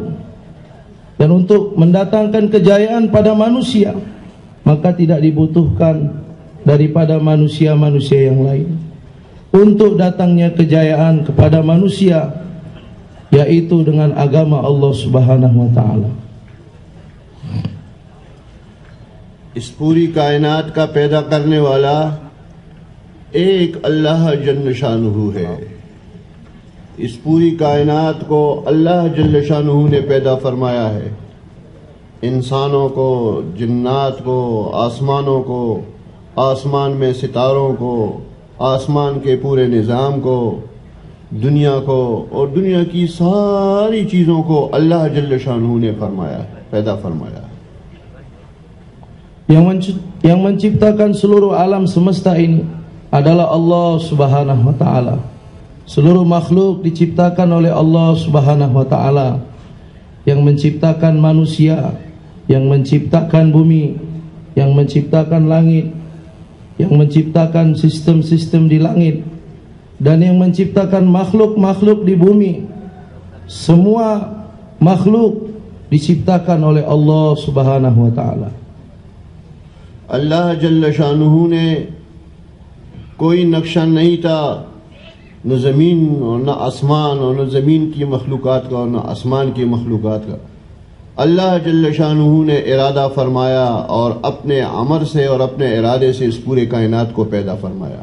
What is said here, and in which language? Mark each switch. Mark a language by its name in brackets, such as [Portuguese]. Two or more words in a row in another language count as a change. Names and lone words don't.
[Indonesian] Dan untuk mendatangkan kejayaan pada manusia, maka tidak dibutuhkan daripada manusia-manusia yang lain. Untuk datangnya kejayaan kepada manusia, yaitu dengan agama Allah [Arabic] سبحانه وتعالى. [Urdu] اس پوری کائنات کا پیدا کرنے والا ایک اللہ جل شانہ ہے۔ اس پوری کائنات کو اللہ جل شانہ نے پیدا فرمایا ہے، انسانوں کو، جنات کو، آسمانوں کو، آسمان میں ستاروں کو، آسمان کے پورے نظام کو، دنیا کو، اور دنیا کی ساری چیزوں کو اللہ جل شانہ نے فرمایا ہے، پیدا فرمایا ہے۔ [Indonesian] Yang menciptakan seluruh alam semesta ini adalah Allah [Arabic] سبحانه وتعالى. [Indonesian] Seluruh makhluk diciptakan oleh Allah [Arabic] سبحانه وتعالى. [Indonesian] Yang menciptakan manusia, yang menciptakan bumi, yang menciptakan langit, yang menciptakan sistem-sistem di langit, dan yang menciptakan makhluk-makhluk di bumi. Semua makhluk diciptakan oleh Allah [Arabic] سبحانه وتعالى. [Urdu] اللہ جل شانہ نے کوئی نقشہ نہیں تھا، نہ زمین اور نہ آسمان، اور نہ زمین کی مخلوقات کا اور نہ آسمان کی مخلوقات کا۔ اللہ جل شانہ نے ارادہ فرمایا اور اپنے امر سے اور اپنے ارادے سے اس پورے کائنات کو پیدا فرمایا۔